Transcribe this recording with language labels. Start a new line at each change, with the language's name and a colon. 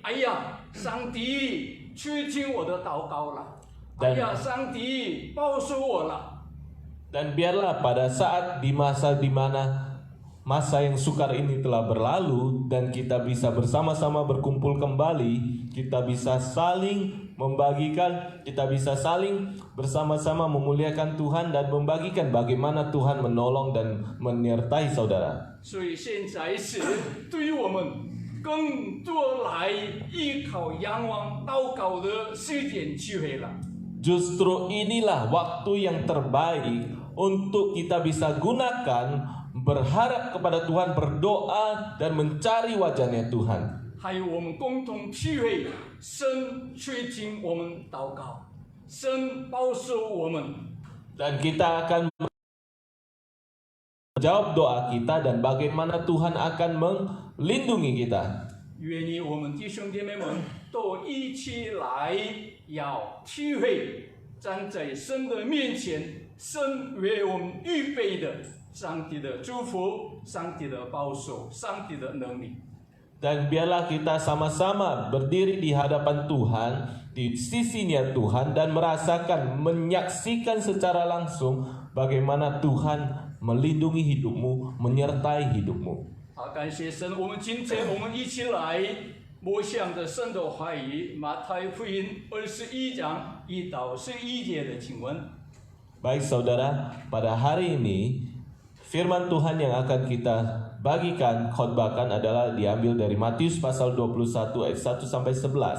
Chinese: 哎呀，上帝去听我的祷告了，哎呀，上帝保守我了。
Indonesian: Dan biarlah pada saat di masa di mana masa yang sukar ini telah berlalu dan kita bisa bersama-sama berkumpul kembali, kita bisa saling membagikan, kita bisa saling bersama-sama memuliakan Tuhan dan membagikan bagaimana Tuhan menolong dan menyertai saudara.
Chinese: 所以现在是对于我们更多来依靠、仰望、祷告的时间机会了。
Indonesian: Justru inilah waktu yang terbaik untuk kita bisa gunakan, berharap kepada Tuhan, berdoa dan mencari wajahnya Tuhan.
Chinese: 还有我们共同体会神垂听我们祷告，神保守我们。
Indonesian: Dan kita akan menjawab doa kita dan bagaimana Tuhan akan melindungi kita.
Chinese: 愿意我们弟兄姐妹们都一起来，要体会站在神的面前，神为我们预备的上帝的祝福、上帝的保守、上帝的能力。
Indonesian: Dan biarlah kita sama-sama berdiri di hadapan Tuhan, di sisinya Tuhan, dan merasakan, menyaksikan secara langsung bagaimana Tuhan melindungi hidupmu, menyertai hidupmu.
Chinese: 好，感谢神，我们今天我们一起来默想着神的话语，马太福音21章1到11节的经文。
Indonesian: Baik saudara, pada hari ini firman Tuhan yang akan kita bagikan, khotbahkan adalah diambil dari Matius pasal 21 ayat 1 sampai 11.